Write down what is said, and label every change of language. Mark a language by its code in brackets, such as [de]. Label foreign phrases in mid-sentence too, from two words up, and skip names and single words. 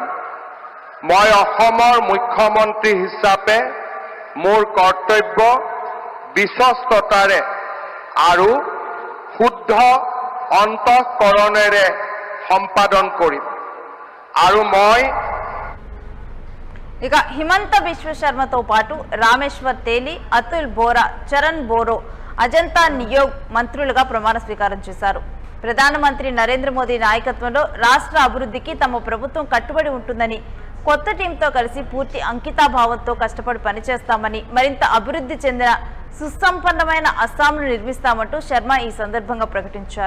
[as] মই অসমৰ মুখ্যমন্ত্ৰী হিচাপে মোৰ কৰ্তব্য বিশ্বস্ততাৰে আৰু শুদ্ধ অন্তঃকৰণেৰে সম্পাদন কৰিম আৰু মই [te] ఇక హిమంత బిశ్వ శర్మతో పాటు రామేశ్వర్ తేలి, అతుల్ బోరా, చరణ్ బోరో, అజంతా నియోగ్ మంత్రులుగా ప్రమాణ స్వీకారం చేశారు. ప్రధానమంత్రి నరేంద్ర మోదీ నాయకత్వంలో రాష్ట్ర అభివృద్ధికి తమ ప్రభుత్వం కట్టుబడి ఉంటుందని, కొత్త టీంతో కలిసి పూర్తి అంకితాభావంతో కష్టపడి పనిచేస్తామని, మరింత అభివృద్ధి చెందిన సుసంపన్నమైన అస్సాంను నిర్మిస్తామంటూ శర్మ ఈ సందర్భంగా ప్రకటించారు.